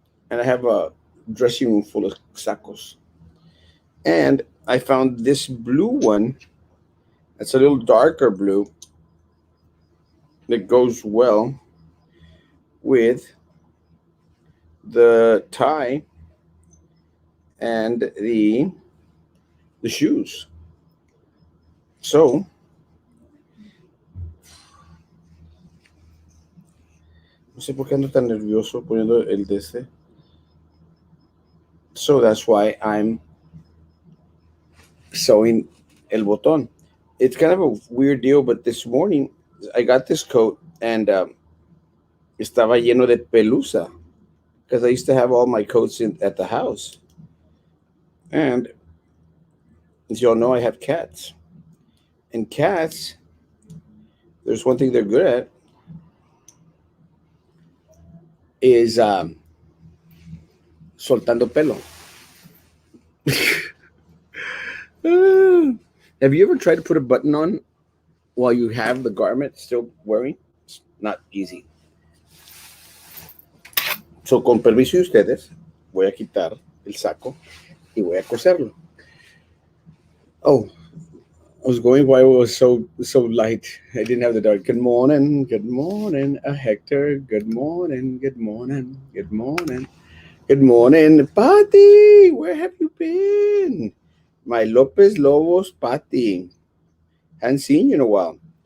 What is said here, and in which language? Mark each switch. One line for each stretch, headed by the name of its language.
English: And I have a dressing room full of sacos. And I found this blue one. It's a little darker blue that goes well with the tie and the shoes.
Spanish: So no sé por qué ando tan nervioso poniendo el de este.
English: So that's why I'm sewing el botón. It's kind of a weird deal, but this morning I got this coat and estaba lleno de pelusa because I used to have all my coats at the house. And as you all know, I have cats. And cats, there's one thing they're good at is soltando pelo. Have you ever tried to put a button on while you have the garment still wearing? It's not easy.
Spanish: So, con permiso de ustedes, voy a quitar el saco y voy a coserlo.
English: Oh, I was going why it was so light. I didn't have the dark. Good morning, Hector. Good morning, good morning, good morning, good morning, Patty. Where have you been? My Lopez Lobos Patty. Hadn't seen you in a while.